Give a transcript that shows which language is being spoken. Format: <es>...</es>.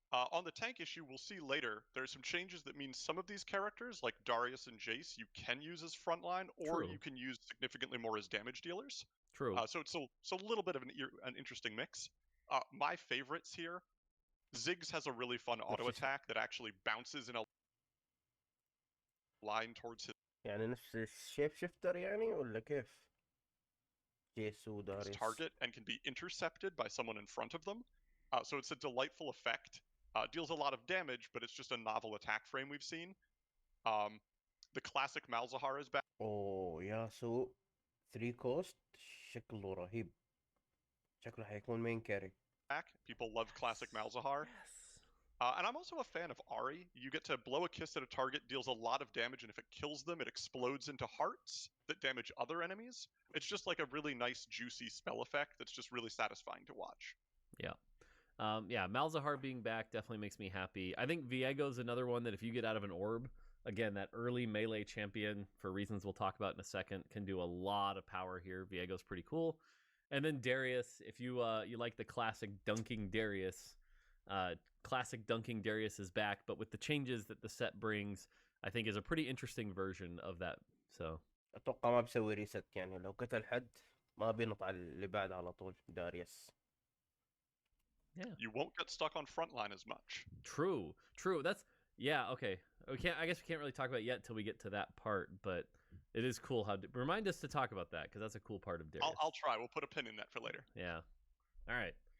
<en>On the tank issue, we'll see later, there's some changes that mean some of these characters, like Darius and Jace, you can use as frontline, or you can use significantly more as damage dealers. True. So it's a little bit of an interesting mix. My favorites here, Ziggs has a really fun auto attack that actually bounces in a line towards his</en> <ar>يعني نفس الشيب شيفتر يعني ولا كيف؟ جيس وداريس</ar> <en>target and can be intercepted by someone in front of them. So it's a delightful effect. Deals a lot of damage, but it's just a novel attack frame we've seen. The classic Malzahar is back.</en> <ar>اوه ياسو 3 كوست شكله رهيب. شكله حيكون مين كاري.</ar> <en>People love classic Malzahar. And I'm also a fan of Ahri. You get to blow a kiss at a target, deals a lot of damage, and if it kills them, it explodes into hearts that damage other enemies. It's just like a really nice, juicy spell effect that's just really satisfying to watch. Yeah. Yeah, Malzahar being back definitely makes me happy. I think Viego's another one that if you get out of an orb, again, that early melee champion, for reasons we'll talk about in a second, can do a lot of power here. Viego's pretty cool. And then Darius, if you like the classic dunking Darius, is back, but with the changes that the set brings, I think is a pretty interesting version of that. So</en> <ar>اتوقع ما بسوي ريست يعني لو قتل حد ما بينط على اللي بعد على طول داريس.</ar> <en>Yeah. You won't get stuck on frontline as much. True. That's okay. I guess we can't really talk about it yet till we get to that part, but it is cool how remind us to talk about that because that's a cool part of Darius. I'll try. We'll put a pin in that for later. Yeah. All right.</en>